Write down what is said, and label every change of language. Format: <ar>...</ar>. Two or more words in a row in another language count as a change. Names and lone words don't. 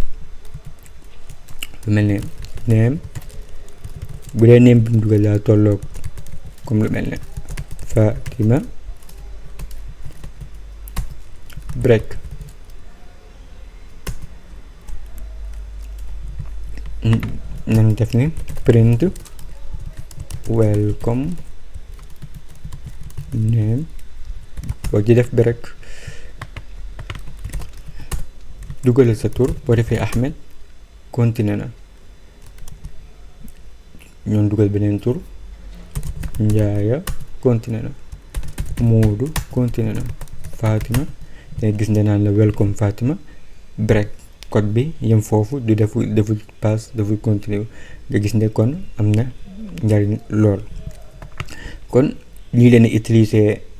<wo>lu mel ne name bu dee name bi mu dugal daa tolloog comme lu mel ne Fatima break nañ def ni</wo> <en>print welcome name</en> <wo>boo ci def break dugalal sa tur boo defee Ahmed continué na ñoon dugal beneen tur Njaaya continué na Moodu continué na Fatima te gis nga naan la welcome Fatima</wo> <en>break code</en> <wo>bi yem foofu du defu pass defu continuer nga gis ne kon am na njariñ lool kon ñii leen utiliser</wo>